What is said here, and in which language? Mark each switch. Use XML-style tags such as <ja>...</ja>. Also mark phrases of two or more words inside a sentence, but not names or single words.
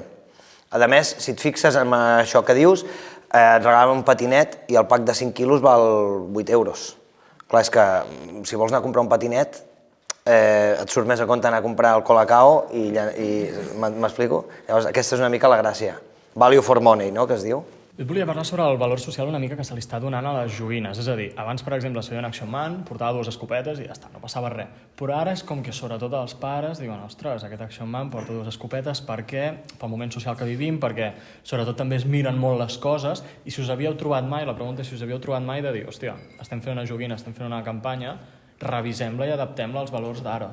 <ca>A més, si et fixes en això que dius, et regalaven un patinet i el pack de 5 quilos val 8 euros. Clar, és que si vols anar a comprar un patinet, et surt més a compte anar a comprar el Colacao i m'explico? Llavors, aquesta és una mica la gràcia.</ca> <en>Value for money,</en> <ca>no?, que es diu. Jo et volia parlar sobre el valor social una mica que se li està donant a les joguines. És a dir, abans, per exemple, es feia un Action Man, portava 2 escopetes i ja està, no passava res. Però ara és com que sobretot els pares diuen ostres, aquest Action Man porta 2 escopetes perquè, pel moment social que vivim, perquè sobretot també es miren molt les coses i si us havíeu trobat mai, la pregunta és si us havíeu trobat mai de dir, hòstia, estem fent una joguina, estem fent una campanya, revisem-la i adaptem-la als valors d'ara.</ca>